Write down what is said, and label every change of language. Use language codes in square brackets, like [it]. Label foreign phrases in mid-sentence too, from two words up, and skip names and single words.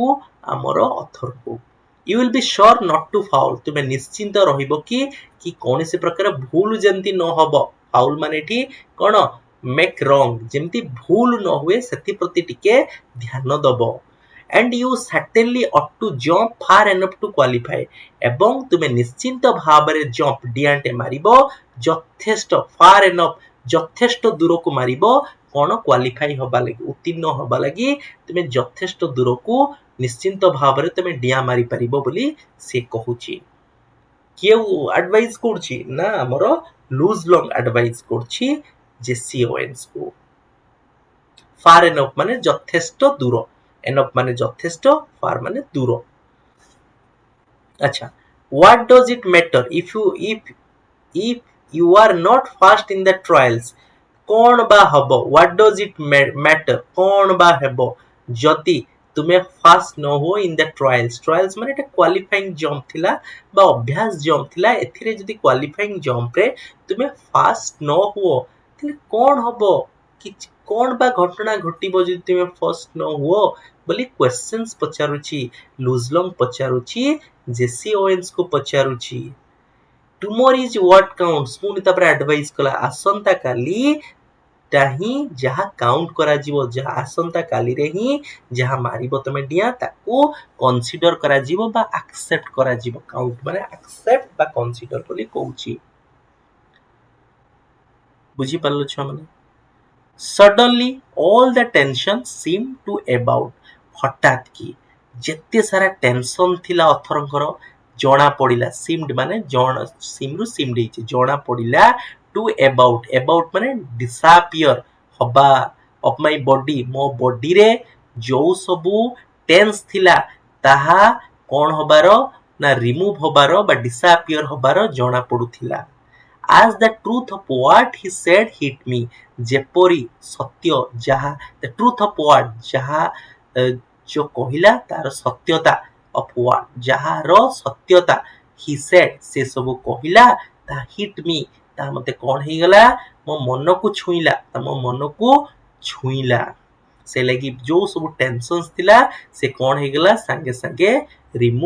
[or] ଆମର ଅଥରକୁ [en] you will be sure not to foul [or] ତୁମେ ନିଶ୍ଚିନ୍ତ ରହିବ କି କୌଣସି ପ୍ରକାର ଭୁଲ ଯେମିତି ନ ହବ ଫାଉଲ ମାନେ ଏଠି କ'ଣ [en] make wrong [or] ଯେମିତି ଭୁଲ ନ ହୁଏ ସେଥିପ୍ରତି ଟିକେ ଧ୍ୟାନ ଦବ [en] and you certainly ought to jump far enough to qualify [or] ଏବଂ ତୁମେ ନିଶ୍ଚିନ୍ତ ଭାବରେ ଜମ୍ପ ଡିଆଁଟେ ମାରିବ ଯଥେଷ୍ଟ [en] far enough [or] ଯଥେଷ୍ଟ ଦୂରକୁ ମାରିବ କ'ଣ କ୍ୱାଲିଫାଇ ହବା ଲାଗି ଉତ୍ତୀର୍ଣ୍ଣ ହବା ଲାଗି ତୁମେ ଯଥେଷ୍ଟ ଦୂରକୁ ନିଶ୍ଚିନ୍ତ ଭାବରେ ତୁମେ ଡିଆଁ ମାରିପାରିବ ବୋଲି ସେ କହୁଛି କିଏ ଆଡଭାଇସ୍ କରୁଛି ନା ଆମର ଲୁଜଲଙ୍ଗ ଆଡଭାଇସ୍ କରୁଛି ଜେସି ଓଏନ୍ସକୁ [en] far enough [or] ମାନେ ଯଥେଷ୍ଟ ଦୂର [en] enough [or] ମାନେ ଯଥେଷ୍ଟ [en] far [or] ମାନେ ଦୂର ଆଚ୍ଛା [en] what does it matter if you are not fast in the trials [or] କ'ଣ ବା ହବ [en] what does it matter [or] କ'ଣ ବା ହେବ ଯଦି ତୁମେ ଫାଷ୍ଟ ନ ହୁଅ [en] in the trials [or] ମାନେ ଏଟା [en] qualifying jump [or] ଥିଲା ବା ଅଭ୍ୟାସ ଜମ୍ପ ଥିଲା ଏଥିରେ ଯଦି କ୍ୱାଲିଫାଇଂ ଜମ୍ପରେ ତୁମେ ଫାଷ୍ଟ ନ ହୁଅ ତାହେଲେ କ'ଣ ହବ କିଛି କ'ଣ ବା ଘଟଣା ଘଟିବ ଯଦି ତୁମେ ଫାଷ୍ଟ ନ ହୁଅ ବୋଲି କ୍ୱେଶ୍ଚନ୍ସ ପଚାରୁଛି ଲୁଜଲଙ୍ଗ ପଚାରୁଛି ଜେସି ଓଏନ୍ସକୁ ପଚାରୁଛି [en] tomorrow is what counts [or] ପୁଣି ତାପରେ ଆଡଭାଇସ୍ କଲା ଆସନ୍ତା କାଲି ହିଁ ଯାହା କାଉଣ୍ଟ କରାଯିବ ଯାହା ଆସନ୍ତା କାଲିରେ ହିଁ ଯାହା ମାରିବ ତମେ ଡିଆଁ ତାକୁ କନସିଡର କରାଯିବ ବା ଆକ୍ସେପ୍ଟ କରାଯିବ କାଉଣ୍ଟ ମାନେ ଆକ୍ସେପ୍ଟ ବା କନସିଡର ବୋଲି କହୁଛି ବୁଝିପାରିଲ ଛୁଆମାନେ [en] suddenly all the tension seemed to ebb out [or] ହଠାତ୍ କି ଯେତେ ସାରା ଟେନସନ ଥିଲା ଅଥରଙ୍କର ଜଣା ପଡିଲା ସିମ୍ଡ ମାନେ ସିମ୍ରୁ ସିମ୍ଡ ହେଇଛି ଜଣା ପଡିଲା ଟୁ ଏବାଉଟ ମାନେ ଡିସାପିୟର ହବା [en] of my body [or] ମୋ ବଡିରେ ଯୋଉ ସବୁ ଟେନ୍ସ ଥିଲା ତାହା କଣ ହବାର ନା ରିମୁଭ ହବାର ବା ଡିସାପିୟର ହବାର ଜଣା ପଡୁଥିଲା [en] as the truth of what he said hit me [or] ଯେପରି ସତ୍ୟ ଯାହା [en] the truth of what [or] ଯାହା जो କହିଲା ତାର ସତ୍ୟତା [en] of what [or] ଯାହାର ସତ୍ୟତା [en] he said [or] ସେ ସବୁ କହିଲା ତା [en] hit me [or] ତା ମତେ କଣ ହେଇଗଲା ମୋ ମନକୁ ଛୁଇଁଲା ମୋ ମନକୁ ଛୁଇଁଲା ସେ ଲାଗି ଯୋଉ ସବୁ ଟେନସନ୍ସ ଥିଲା ସେ କଣ ହେଇଗଲା ସାଙ୍ଗେ ସାଙ୍ଗେ ରିମୁଭ